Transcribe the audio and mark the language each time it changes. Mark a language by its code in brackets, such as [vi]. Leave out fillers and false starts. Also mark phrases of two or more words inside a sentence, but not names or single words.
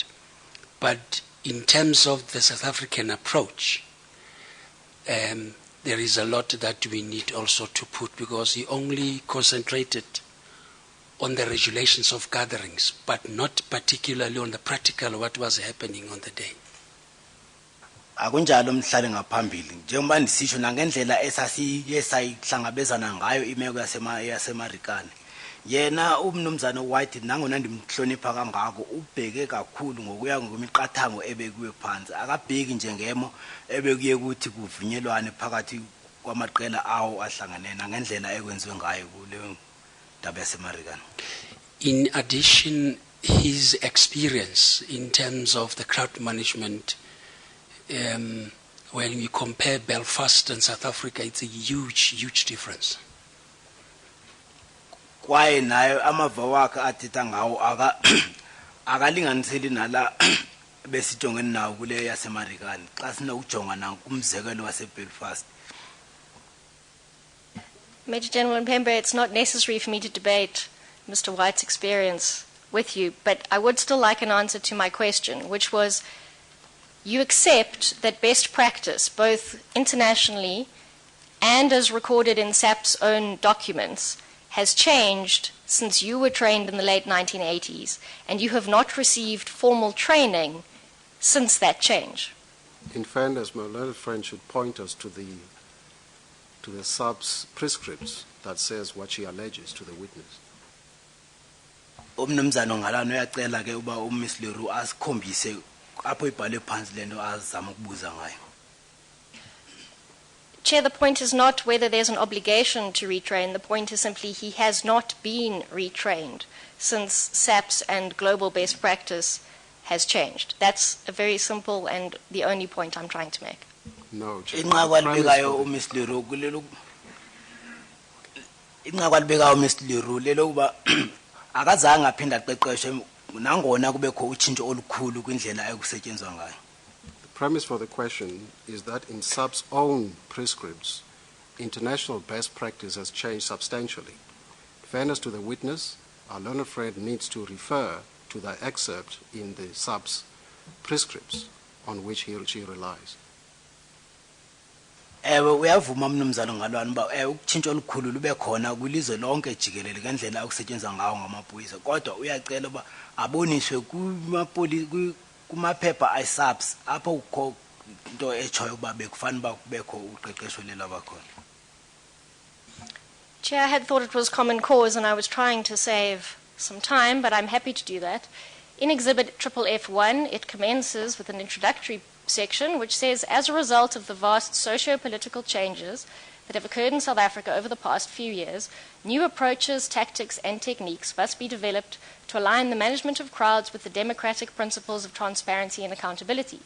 [en] But in terms of the South African approach, there is a lot that we need also to put, because he only concentrated on the regulations of gatherings, but not particularly on the practical what was happening on the day. [xh] Akunjalo mhlali ngaphambili njengoba ndisisho nangendlela esasiyesayihlangabezana ngayo imeko yasemarikane yena umnumzana White nangona ndimhlonipha kangako ubheke kakhulu ngokuya ngokwemiqathango ebekuwe phansi akabheki njengemo ebekuye kuthi kuvunyelwane phakathi kwamaqela awo ahlangane nangendlela ekwenziwe ngayo kuleyo ndaba yasemarikane. [en] In addition, his experience in terms of the crowd management, when we compare Belfast and South Africa, it's a huge difference. [xh] Kwaye nayo amava wakhe athetha ngawo akalinganiseli nala besijongene nawo kule yasemarikane xa sinokujonga nakumzekelo waseBelfast. [en] Major General Mpembe, it's not necessary for me to debate Mr. White's experience with you, but I would still like an answer to my question, which was, you accept that best practice, both internationally and as recorded in SAP's own documents, has changed since you were trained in the late 1980s, and you have not received formal training since that change. In fairness, my learned friend should point us to the SAB's prescripts that says what she alleges to the witness. [xh] Umnumzana ngalano uyacela ke uba uMiss Leroux asikhombise apho ibhale phansi lento azama ukubuza ngayo. [en] Chair, the point is not whether there's an obligation to retrain. The point is simply he has not been retrained since SAPS and global best practice has changed. That's a very simple and the only point I'm trying to make. No, Chair. [xh] Inqakwalibekayo uMiss Leroux kulelo inqakwalibekayo uMiss Leroux lelo kuba akazange aphinda aqeqeshwe nangona kubekho utshintsho olukhulu kwindlela ekusetshenzwa ngayo. [en] The premise for the question is that in SAB's own prescripts, international best practice has changed substantially. In fairness to the witness, our learned friend needs to refer to the excerpt in the SAB's prescripts on which he or she relies. [xh] Ewe uyavuma mnumzana ngalwana uba ukutshintsha olukhulu lube khona kwilizwe lonke jikelele ngendlela okusetshenzwa ngawo ngamaphoyisa kodwa uyacela uba aboniswe kumaphepha ayisabs apho ukho into echoyo uba bekufanele uba kubekho uqeqesho lela abakhona. [en] Chair, I had thought it was common cause and I was trying to save some time, but I'm happy to do that. In Exhibit FFF1, it commences with an introductory section which says, as a result of the vast socio-political changes that have occurred in South Africa over the past few years, new approaches, tactics and techniques must be developed to align the management of crowds with the democratic principles of transparency and accountability.